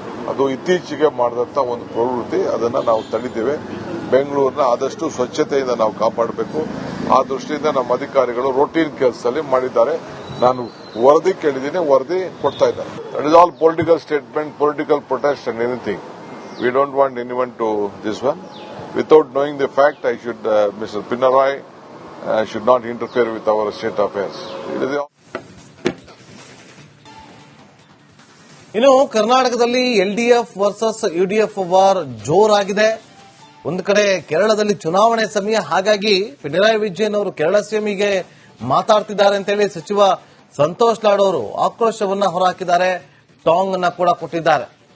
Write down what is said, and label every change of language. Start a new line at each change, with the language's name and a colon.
Kannada: ಅದು ಇತ್ತೀಚೆಗೆ ಮಾಡಿದಂತ ಒಂದು ಪ್ರವೃತ್ತಿ, ಅದನ್ನ ನಾವು ತಡೆದಿದ್ದೇವೆ. ಬೆಂಗಳೂರಿನ ಆದಷ್ಟು ಸ್ವಚ್ಛತೆಯಿಂದ ನಾವು ಕಾಪಾಡಬೇಕು. ಆ ದೃಷ್ಟಿಯಿಂದ ನಮ್ಮ ಅಧಿಕಾರಿಗಳು ರೂಟೀನ್ ಕೆಲಸದಲ್ಲಿ ಮಾಡಿದ್ದಾರೆ. ನಾನು ವರದಿ ಕೇಳಿದ್ದೀನಿ, ವರದಿ ಕೊಡ್ತಾ ಇದ್ದಾರೆ.
English: That is all political statement, political protest and anything. We don't want anyone to this one. Without knowing the fact, I should, Mr. Pinarayi should not interfere with our state affairs.
Kannada: ಇನ್ನು ಕರ್ನಾಟಕದಲ್ಲಿ LDF versus UDF war ಜೋರಾಗಿದೆ. ಒಂದು ಕಡೆ ಕೇರಳದಲ್ಲಿ ಚುನಾವಣೆ ಸಮಯ, ಹಾಗಾಗಿ ಪಿಣರಾಯಿ ವಿಜಯನ್ ಅವರು ಕೇರಳ ಸಿಎಂಗೆ ಮಾತಾಡ್ತಿದ್ದಾರೆ ಅಂತೇಳಿ ಸಚಿವ ಸಂತೋಷ್ ಲಾಡ್ ಅವರು ಆಕ್ರೋಶವನ್ನ ಹೊರಹಾಕಿದ್ದಾರೆ, ಟಾಂಗ್ ಅನ್ನ ಕೂಡ ಕೊಟ್ಟಿದ್ದಾರೆ.